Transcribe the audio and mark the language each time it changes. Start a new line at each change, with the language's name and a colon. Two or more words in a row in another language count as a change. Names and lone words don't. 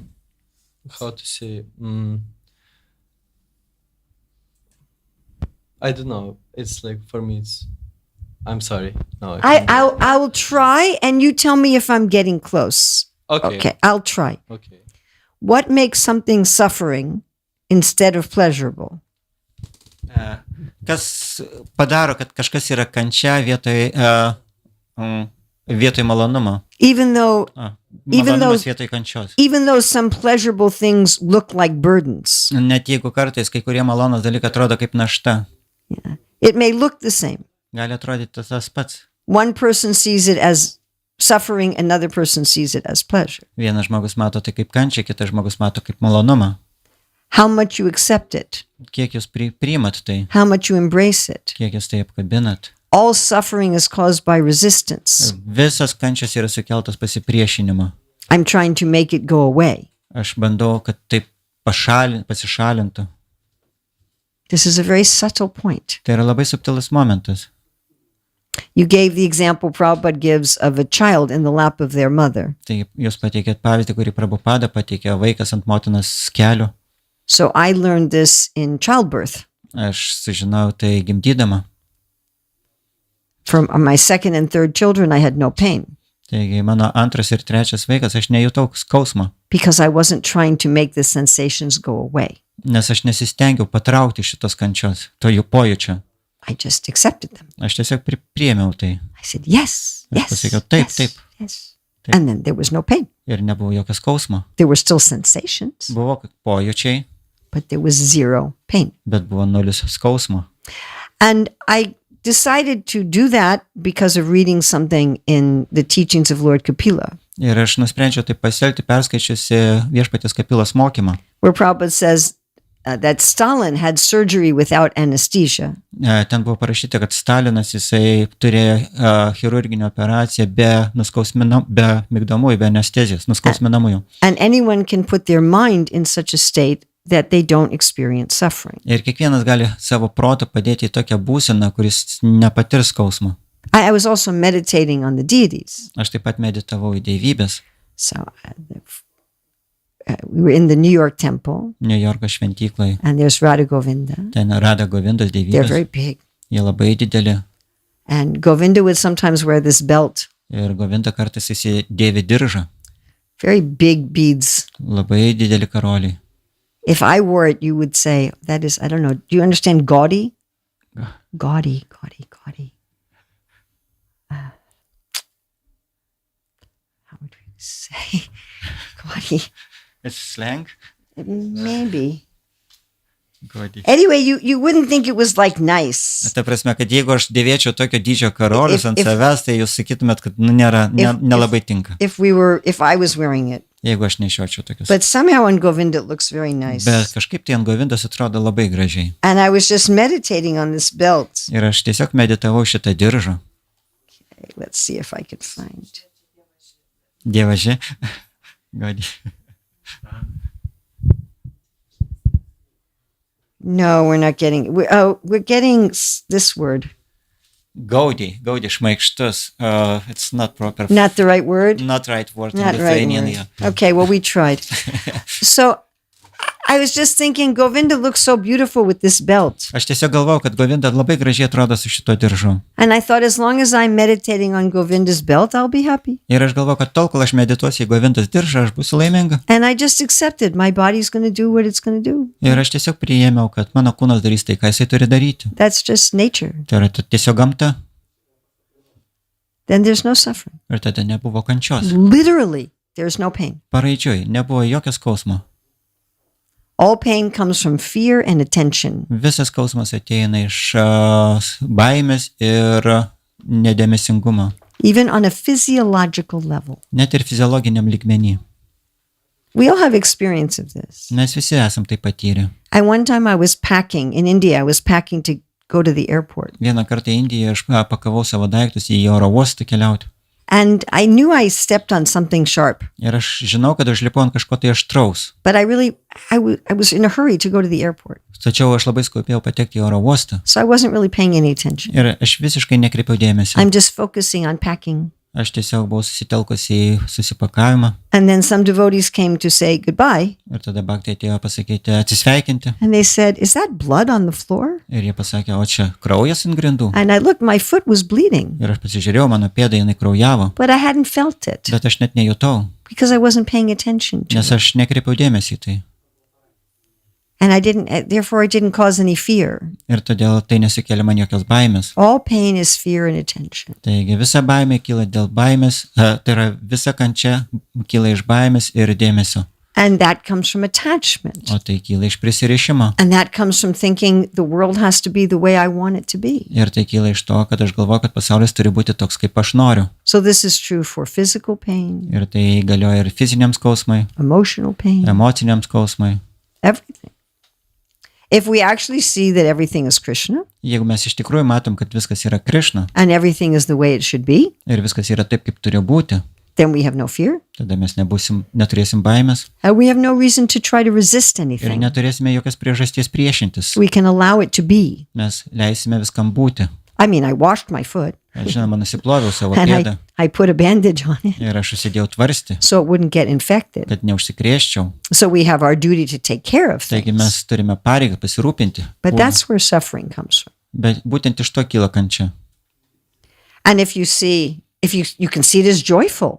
English: How to say... I don't know. It's like, for me, it's... I'm sorry. No, I can't do it. I'll try and you tell me if I'm getting close. Okay. I'll try. Okay. What makes something suffering instead of pleasurable?
Lithuanian: Kas padaro, kad kažkas yra kančia vietoj vietoj malonumo.
English: Even though
Lithuanian: Malonumas vietoj kančios.
English: some pleasurable things look like burdens.
Lithuanian: Net jeigu kartais kai kurie malonus dalykai atrodo kaip našta,
English: Yeah. It may look the same.
Lithuanian: gali atrodyti tas pats.
English: One person sees it as suffering, another person sees it as pleasure.
Lithuanian: Vienas žmogus mato tai kaip kančią, kitas žmogus mato kaip malonumą.
English: How much you accept it,
Lithuanian: Kiek jūs priimat tai,
English: how much you embrace it.
Lithuanian: kiek jūs tai apkabinat.
English: All suffering is caused by resistance.
Lithuanian: Visas kančias yra sukeltas pasipriešinimo.
English: I'm trying to make it go away.
Lithuanian: Aš bandau, kad taip pasišalintų.
English: This is a very subtle point.
Lithuanian: Tai yra labai subtilus momentas.
English: You gave the example Prabhupada gives of a child in the lap of their mother.
Lithuanian: Tai jūs pateikėt pavyzdį, kurį Prabhupada pateikė, vaikas ant motinos kelių.
English: So I learned this in childbirth.
Lithuanian: Aš sužinau tai gimdydama.
English: From my second and third children, I had no pain
Lithuanian: Taigi mano antras ir trečias vaikas, aš nejutau skausmo,
English: because I wasn't trying to make the sensations go away.
Lithuanian: nes aš nesistengiau patraukti šitos kančios, to jų pojūčio.
English: I just accepted them.
Lithuanian: Aš tiesiog priėmiau tai
English: I said, yes,
Lithuanian: Aš
English: yes,
Lithuanian: pasakiau, taip,
English: yes,
Lithuanian: taip.
English: yes.
Lithuanian: Taip.
English: And then there was no pain.
Lithuanian: ir nebuvo jokio skausmo.
English: There were still sensations,
Lithuanian: Buvo pojūčiai,
English: but there was zero pain.
Lithuanian: bet buvo nulis skausmo.
English: And I decided to do that because of reading something in the teachings of Lord Kapila,
Lithuanian: Ir aš nusprendžiau tai pasielgti perskaičiusi Viešpaties Kapilos mokymą.
English: where Prabhupada says that Stalin had surgery without anesthesia.
Lithuanian: Ten buvo parašyta, kad Stalinas jisai turėjo chirurginę operaciją be migdomųjų, be anestezijos, nuskausminamųjų.
English: And anyone can put their mind in such a state that they don't experience suffering.
Lithuanian: Ir kiekvienas gali savo protą padėti į tokią būseną, kuris nepatirs skausmo.
English: I was also meditating on the deities.
Lithuanian: Aš taip pat meditavau į dievybės.
English: So we were in the New York temple,
Lithuanian: New Yorko šventyklai.
English: and there's Radha Govinda.
Lithuanian: Ten Rada Govindos
English: They're
Lithuanian: dievybės.
English: very big.
Lithuanian: Jie labai dideli.
English: And Govinda would sometimes wear this belt,
Lithuanian: Ir Govinda kartais įsidėvi diržą.
English: very big beads.
Lithuanian: Labai dideli karoliai.
English: If I wore it, you would say, that is, I don't know, do you understand gaudy? Gaudy. How would we say gaudy? It's slang. Maybe. Gaudy. Anyway, you wouldn't think it was like nice.
Lithuanian: Ta prasme, kad jeigu aš dėvėčiau tokio dydžio karolius ant
English: If-
Lithuanian: savęs, tai jūs sakytumėt, kad nelabai tinka,
English: If I was wearing it.
Lithuanian: jeigu aš nešiočiau tokius.
English: But somehow on Govinda it looks very nice.
Lithuanian: Bet kažkaip tai ant Govindos atrodo labai gražiai.
English: And I was just meditating on this belt.
Lithuanian: Ir aš tiesiog meditavau šitą diržą.
English: Okay, let's see if I could find.
Lithuanian: Dievaži. Gaudy.
English: No, we're not getting. We're getting this word. Gaudy šmaikštus. It's not proper. Not the right word. Not right word in Not right Lithuanian. word. Yeah. Okay, well we tried. So I was just thinking, Govinda looks so beautiful with this belt,
Lithuanian: Aš tiesiog galvau, kad Govinda labai gražiai atrodo su šito diržu.
English: and I thought, as long as I'm meditating on Govinda's belt, I'll be happy.
Lithuanian: Ir aš galvau, kad tol, kol aš medituosiu į Govindos diržą, aš būsiu laiminga.
English: And I just accepted my body's going to do what it's going to do.
Lithuanian: Ir aš tiesiog priėmiau, kad mano kūnas darys tai, ką jisai turi daryti.
English: That's just nature.
Lithuanian: Tai yra tiesiog gamta.
English: Then there's no suffering.
Lithuanian: Ir tada nebuvo kančios.
English: Literally, there's no pain.
Lithuanian: Paraidžiui, nebuvo jokio skausmo.
English: All pain comes from fear and attention.
Lithuanian: Visas skausmas ateina iš baimės ir nedėmesingumo.
English: Even on a physiological level.
Lithuanian: Net ir fiziologiniam lygmenį.
English: We all have experience of this.
Lithuanian: Mes visi esam tai patyrę.
English: One time I was packing in India. I was packing to go to the airport.
Lithuanian: Vieną kartą Indijoje aš pakavau savo daiktus į oro uostą keliauti.
English: And I knew I stepped on something sharp.
Lithuanian: Ir aš žinau, kad aš lipau ant kažko tai aštraus.
English: But I was in a hurry to go to the airport.
Lithuanian: Tačiau aš labai skubėjau patekti į oro uostą.
English: So I wasn't really paying any attention.
Lithuanian: Ir aš visiškai nekreipiau dėmesio.
English: I'm just focusing on packing.
Lithuanian: Aš tiesiog buvau susitelkusi į susipakavimą.
English: And then some devotees came to say goodbye.
Lithuanian: Ir tada bhaktai atėjo pasakyti atsisveikinti.
English: And they said, is that blood on the floor?
Lithuanian: Ir jie pasakė, o čia kraujas ant grindų.
English: And I looked, my foot was bleeding.
Lithuanian: Ir aš pasižiūrėjau, mano pėda jinai kraujavo.
English: But I hadn't felt it
Lithuanian: Bet aš net nejutau,
English: because I wasn't paying attention to
Lithuanian: nes
English: it.
Lithuanian: aš nekreipiau dėmesį į tai.
English: And therefore I didn't cause any fear.
Lithuanian: Ir todėl tai nesukėlė man jokios baimės.
English: All pain is fear and attention.
Lithuanian: Taigi visa baimė kyla dėl baimės, tai yra visa kančia kyla iš baimės ir dėmesio.
English: And that comes from attachment.
Lithuanian: O tai kyla iš prisirišimo.
English: And that comes from thinking the world has to be the way I want it to be.
Lithuanian: Ir tai kyla iš to, kad aš galvoju, kad pasaulis turi būti toks, kaip aš noriu.
English: So this is true for physical pain,
Lithuanian: Ir tai galioja ir fiziniam skausmui,
English: emotional pain,
Lithuanian: emociniam skausmui.
English: everything. If we actually see that everything is Krishna
Lithuanian: Jeigu mes iš tikrųjų matom, kad viskas yra Krišna
English: and everything is the way it should be,
Lithuanian: ir viskas yra taip, kaip turi būti,
English: then we have no fear.
Lithuanian: tada mes neturėsim baimės
English: And we have no reason to try to resist
Lithuanian: ir
English: anything.
Lithuanian: neturėsime jokios priežasties priešintis.
English: We can allow it to be.
Lithuanian: Mes leisime viskam būti.
English: I mean, I washed my foot
Lithuanian: Aš, žinoma, nusiploviau savo
English: and
Lithuanian: pėdą
English: I put a bandage on it
Lithuanian: ir aš užsidėjau tvarstį,
English: so it wouldn't get infected.
Lithuanian: kad neužsikrėsčiau.
English: So we have our duty to take care of
Lithuanian: Taigi
English: things.
Lithuanian: mes turime pareigą pasirūpinti.
English: But
Lithuanian: kūnu.
English: that's where suffering comes from.
Lithuanian: Bet būtent iš to kyla kančia.
English: And if you can see it as joyful,